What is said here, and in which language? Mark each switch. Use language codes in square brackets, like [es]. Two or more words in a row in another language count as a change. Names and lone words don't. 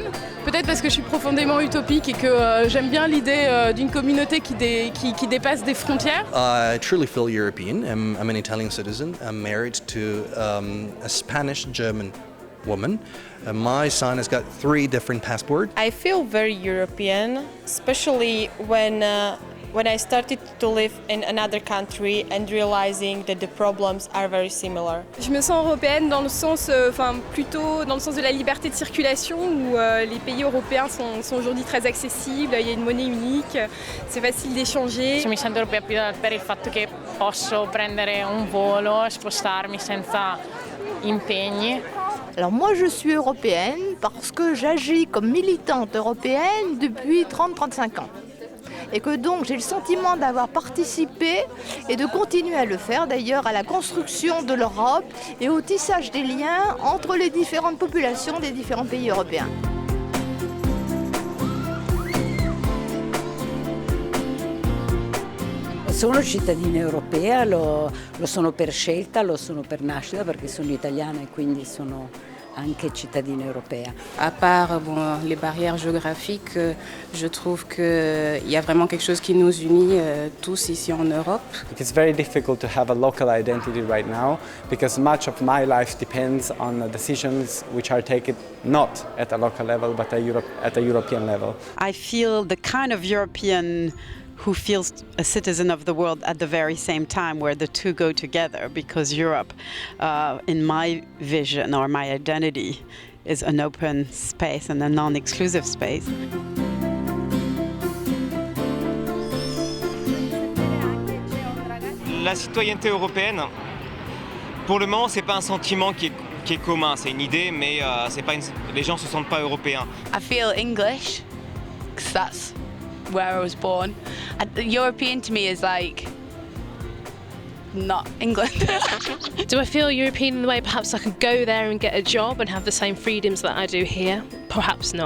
[fr] peut-être parce que je suis profondément utopique et que j'aime bien l'idée d'une communauté qui dépasse des frontières. [en] I truly feel European. I'm an Italian citizen. I'm married to a Spanish-German woman. My son has got 3 different passports. I feel very European, especially when I started to live in another country and realizing that the problems are very similar. [fr] Je me sens européenne dans le sens, plutôt dans le sens de la liberté de circulation où les pays européens sont aujourd'hui très accessibles, il y a une monnaie unique, c'est facile d'échanger. [it] Mi sento europea più per il fatto che posso prendere un volo, spostarmi senza impegni. [fr] Alors moi je suis européenne parce que j'agis comme militante européenne depuis 30-35 ans. Et que donc j'ai le sentiment d'avoir participé et de continuer à le faire d'ailleurs à la construction de l'Europe et au tissage des liens entre les différentes populations des différents pays européens. [it] Sono cittadina europea, lo sono per scelta, lo sono per nascita perché sono italiana e quindi sono anche cittadina europea. [fr] À part les barrières géographiques, je trouve qu'il y a vraiment quelque chose qui nous unit tous ici en Europe. [en] It's very difficult to have a local identity right now because much of my life depends on the decisions which are taken not at a local level but at a European level. I feel the kind of European who feels a citizen of the world at the very same time, where the two go together, because Europe, in my vision or my identity, is an open space and a non-exclusive space. [fr] La citoyenneté européenne, pour le moment, c'est pas un sentiment qui est commun, c'est une idée, mais les gens se sentent pas européens. [en] I feel English, because that's where I was born. And European to me is like not England. Do I feel European in the way perhaps I could go there and get a job and have the same freedoms that I do here? Perhaps not.